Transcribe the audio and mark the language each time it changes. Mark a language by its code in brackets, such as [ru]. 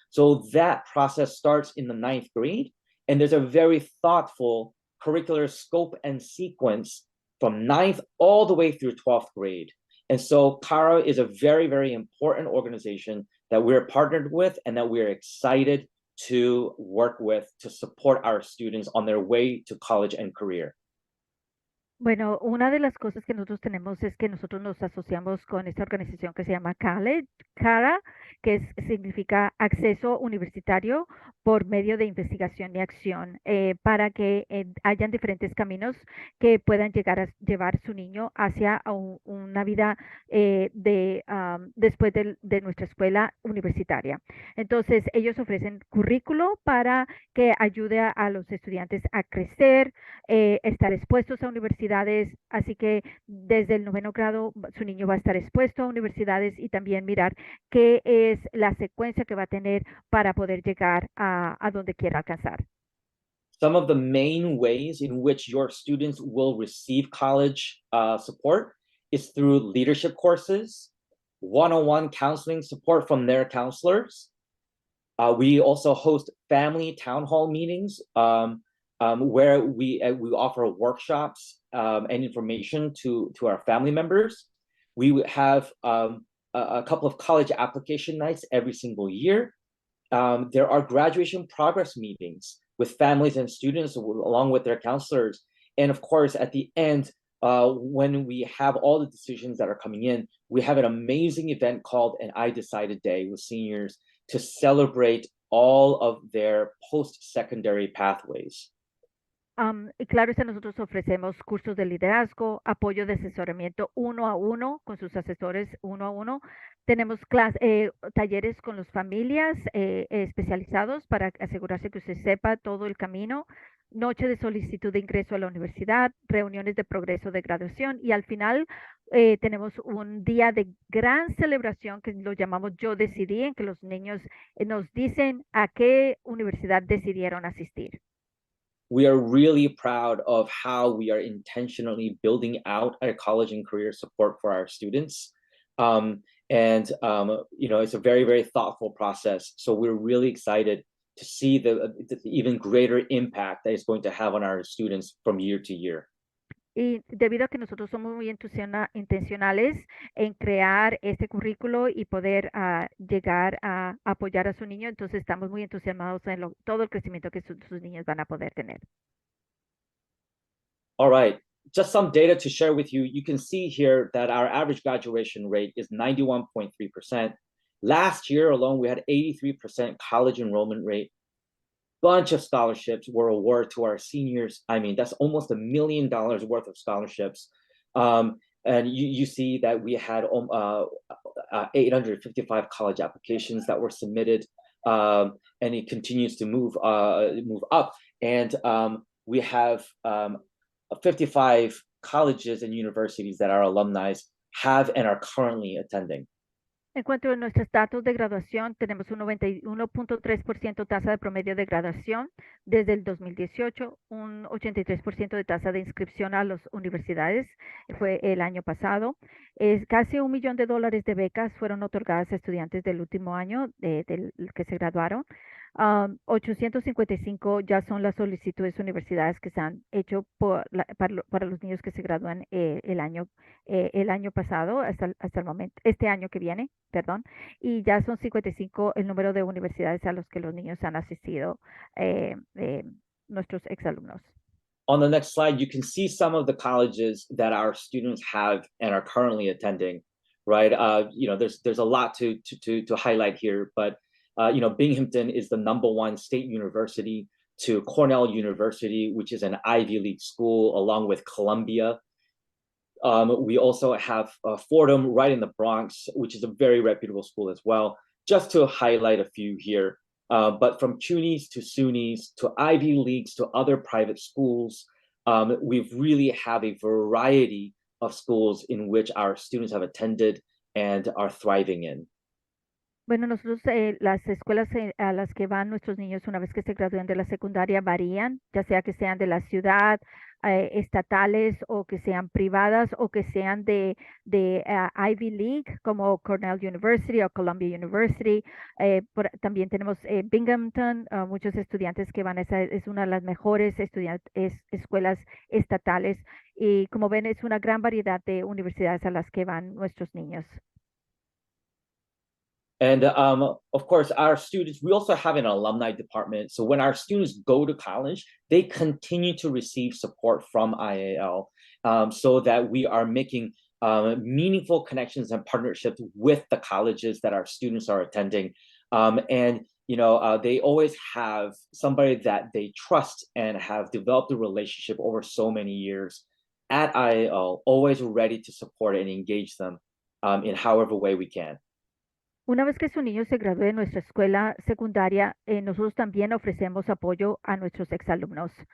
[en] So that process starts in the ninth grade, and there's a very thoughtful curricular scope and sequence from ninth all the way through 12th grade. And so CARA is a very, very important organization that we're partnered with and that we're excited to work with to support our students on their way to college and career. [es] Bueno, una de las cosas que nosotros tenemos es que nosotros nos asociamos con esta organización que se llama CARA, significa acceso universitario por medio de investigación y acción, para que hayan diferentes caminos que puedan llegar a llevar su niño hacia una vida después de nuestra escuela universitaria. Entonces, ellos ofrecen currículo para que ayude a los estudiantes a crecer, estar expuestos a universidades, así que desde el noveno grado su niño va a estar expuesto a universidades y también mirar qué es la secuencia que va a tener para poder llegar a donde quiera alcanzar. [en] Some of the main ways in which your students will receive college support is through leadership courses, one-on-one counseling support from their counselors. We also host family town hall meetings where we offer workshops and information to our family members. We have a couple of college application nights every single year. There are graduation progress meetings with families and students along with their counselors. And of course, at the end, when we have all the decisions that are coming in, we have an amazing event called an I Decided Day with seniors to celebrate all of their post-secondary pathways. [es] Y claro está, nosotros ofrecemos cursos de liderazgo, apoyo de asesoramiento uno a uno con sus asesores uno a uno. Tenemos talleres con las familias especializados para asegurarse que usted sepa todo el camino. Noche de solicitud de ingreso a la universidad, reuniones de progreso de graduación y al final tenemos un día de gran celebración que lo llamamos Yo Decidí, en que los niños nos dicen a qué universidad decidieron asistir. [en] We are really proud of how we are intentionally building out our college and career support for our students. It's a very, very thoughtful process. So we're really excited to see the even greater impact that it's going to have on our students from year to year. [es] Y debido a que nosotros somos muy intencionales en crear este currículo y poder llegar a apoyar a su niño, entonces estamos muy entusiasmados en todo el crecimiento que sus niños van a poder tener. [en] All right, just some data to share with you. You can see here that our average graduation rate is 91.3%. Last year alone, we had 83% college enrollment rate. Bunch of scholarships were awarded to our seniors. I mean, that's almost $1 million worth of scholarships. And you see that we had 855 college applications that were submitted, and it continues to move up. And we have 55 colleges and universities that our alumni have and are currently attending. [es] En cuanto a nuestros datos de graduación, tenemos un 91.3% tasa de promedio de graduación desde el 2018, un 83% de tasa de inscripción a las universidades, fue el año pasado. Casi $1 millón de becas fueron otorgadas a estudiantes del último año del que se graduaron. 855 ya son las solicitudes universidades que se han hecho para los niños que se gradúan el año pasado, hasta el momento, este año que viene, perdón, y ya son 55 el número de universidades a los que los niños han asistido, nuestros exalumnos. [en] On the next slide, you can see some of the colleges that our students have and are currently attending, right? There's a lot to highlight here, but Binghamton is the #1 state university, to Cornell University, which is an Ivy League school, along with Columbia. We also have Fordham right in the Bronx, which is a very reputable school as well, just to highlight a few here. But from CUNYs to SUNYs to Ivy Leagues to other private schools, we really have a variety of schools in which our students have attended and are thriving in. [es] Bueno, nosotros las escuelas a las que van nuestros niños una vez que se gradúen de la secundaria varían, ya sea que sean de la ciudad, estatales o que sean privadas o que sean de Ivy League como Cornell University o Columbia University. También tenemos Binghamton, muchos estudiantes que van a esa, es una de las mejores escuelas estatales, y como ven es una gran variedad de universidades a las que van nuestros niños. [en] And of course, our students, we also have an alumni department. So when our students go to college, they continue to receive support from IAL, so that we are making meaningful connections and partnerships with the colleges that our students are attending. They always have somebody that they trust and have developed a relationship over so many years at IAL, always ready to support and engage them in however way we can. [es] Una vez que su niño se gradúe de nuestra escuela secundaria, nosotros también ofrecemos apoyo a nuestros exalumnos.